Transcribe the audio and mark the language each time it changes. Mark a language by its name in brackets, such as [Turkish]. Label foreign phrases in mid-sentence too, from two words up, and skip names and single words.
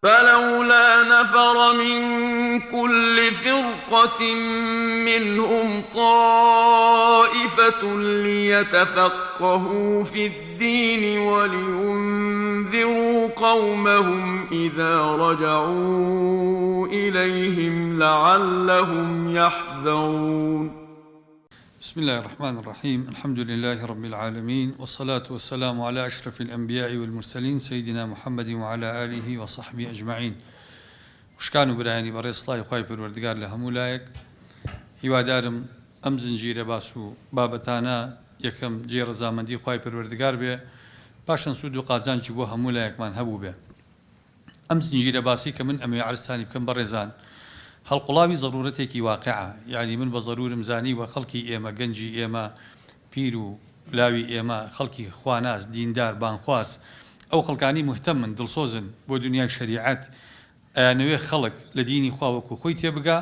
[Arabic] فلولا نفر من كل فرقة منهم طائفة ليتفقهوا في الدين ولينذروا قومهم إذا رجعوا إليهم لعلهم يحذرون. بسم الله الرحمن الرحيم. الحمد لله رب العالمين، والصلاة والسلام على أشرف الأنبياء والمرسلين سيدنا محمد وعلى آله وصحبه أجمعين. [Central Kurdish] وشكانوا برایانی بەڕێز سڵای خوای پەروەردگار لە هەموو لایەک هیوادارم ئەم زنجیرە باس و بابەتانە یەکەم جێڕەزامەندی خوای پەروەردگار بێ، پاشان سوود و قازانجی بۆ هەموو لایەکمان هەبوو بێ. ئەم زنجیرە باسی کە من ئەمێ عرزتانی بکەم بەڕێزان هەڵقوڵاوی ضرورەتێکی واقعە، یعنی من بە ضرورم زانی و خەڵکی ئێمە گەنجی ئێمە پیر و لاوی ئێمە خەڵکی خواناس دیندار بانخواست ئەو خەڵکانی مهتەمن دڵسۆزن بۆ دنیای شەریعەت ئەیانەوێ خەڵک لە دینی خوا وەکو خۆی تێبگا.